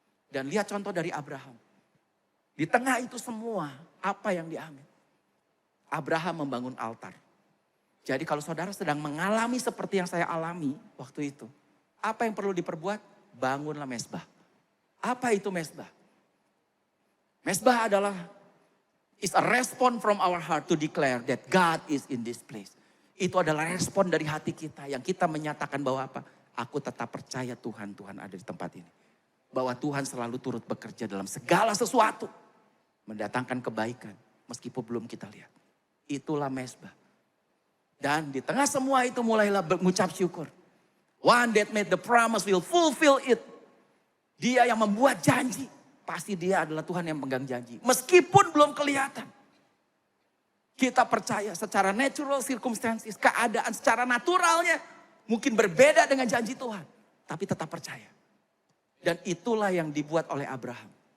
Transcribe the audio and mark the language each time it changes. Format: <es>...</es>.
<id>Dan lihat contoh dari Abraham. Di tengah itu semua, apa yang diambil? Abraham membangun altar. Jadi kalau saudara sedang mengalami seperti yang saya alami waktu itu. Apa yang perlu diperbuat? Bangunlah mezbah. Apa itu mezbah? Mezbah adalah</id> <en>is a response from our heart to declare that God is in this place.</en> <id>Itu adalah respon dari hati kita yang kita menyatakan bahwa apa? Aku tetap percaya Tuhan ada di tempat ini. Bahwa Tuhan selalu turut bekerja dalam segala sesuatu. Mendatangkan kebaikan meskipun belum kita lihat. Itulah mezbah. Dan di tengah semua itu mulailah mengucap syukur.</id> <en>One that made the promise will fulfill it.</en> <id>Dia yang membuat janji. Pasti dia adalah Tuhan yang pegang janji. Meskipun belum kelihatan. Kita percaya secara natural circumstances. Keadaan secara naturalnya. Mungkin berbeda dengan janji Tuhan. Tapi tetap percaya. Dan itulah yang dibuat oleh Abraham.</id>